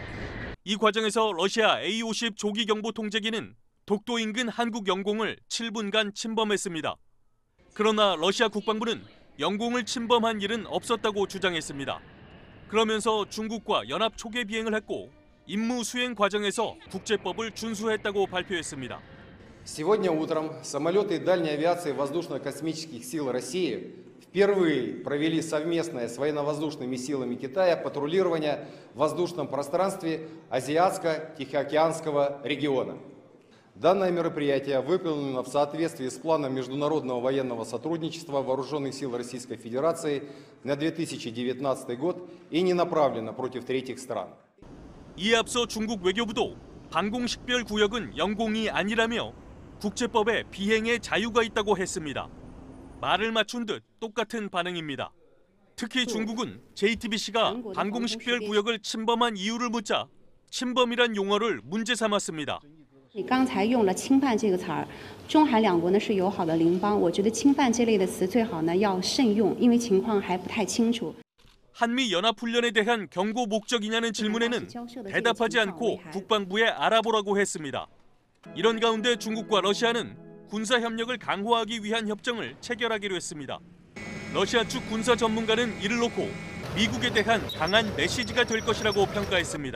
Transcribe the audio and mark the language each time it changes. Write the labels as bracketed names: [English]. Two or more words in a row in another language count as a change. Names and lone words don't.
[Korean] 이 과정에서 러시아 A-50 조기경보 통제기는 독도 인근 한국 영공을 7분간 침범했습니다. 그러나 러시아 국방부는 영공을 침범한 일은 없었다고 주장했습니다. 그러면서 중국과 연합 초계 비행을 했고 임무 수행 과정에서 국제법을 준수했다고 발표했습니다. [Russian] Сегодня утром самолеты дальней авиации воздушно-космических сил России впервые провели совместное с военно-воздушными силами Китая патрулирование в воздушном пространстве Азиатско-Тихоокеанского региона. Данное мероприятие выполнено в соответствии с планом международного военного сотрудничества Вооруженных сил Российской Федерации на 2019 год и не направлено против третьих стран. [Korean] 이에 앞서 중국 외교부도 방공식별구역은 영공이 아니라며 국제법에 비행의 자유가 있다고 했습니다. 말을 맞춘 듯 똑같은 반응입니다. 특히 중국은 JTBC가 방공식별구역을 침범한 이유를 묻자 침범이란 용어를 문제 삼았습니다. [Chinese] 你刚才用了侵犯这个词儿，中韩两国呢是友好的邻邦，我觉得侵犯这类的词最好呢要慎用，因为情况还不太清楚。 [Korean] 한미 연합훈련에 대한 경고 목적이냐는 질문에는 대답하지 않고 국방부에 알아보라고 했습니다. 이런 가운데 중국과 러시아는 군사 협력을 강화하기 위한 협정을 체결하기로 했습니다. 러시아 측 군사 전문가는 이를 놓고 미국에 대한 강한 메시지가 될 것이라고 평가했습니다.